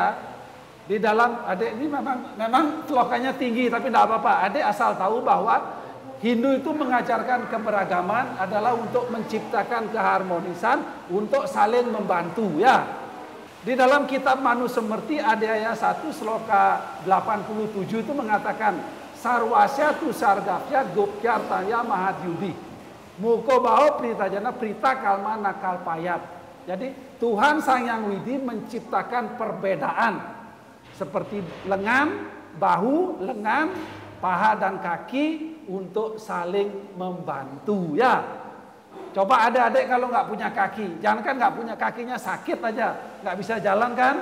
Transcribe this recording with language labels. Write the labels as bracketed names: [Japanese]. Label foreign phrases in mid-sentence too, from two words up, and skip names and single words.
[Indonesian] Di dalam adik ini memang selokanya tinggi, tapi tidak apa-apa. Adik asal tahu bahwa Hindu itu mengajarkan keberagaman adalah untuk menciptakan keharmonisan, untuk saling membantu ya. Di dalam kitab Manusemerti Adhyaya 1 Sloka 87 itu mengatakan [Sanskrit] sarwasya tu sargapya gopyartaya mahadyudi. Muko bao pritajana prita kalma nakal payat. [Indonesian] Jadi Tuhan Sang Yang Widi menciptakan perbedaan seperti lengan, bahu, lengan, paha dan kaki untuk saling membantu ya. Coba adik-adik kalau nggak punya kaki, jangan kan nggak punya kakinya sakit aja, nggak bisa jalan kan?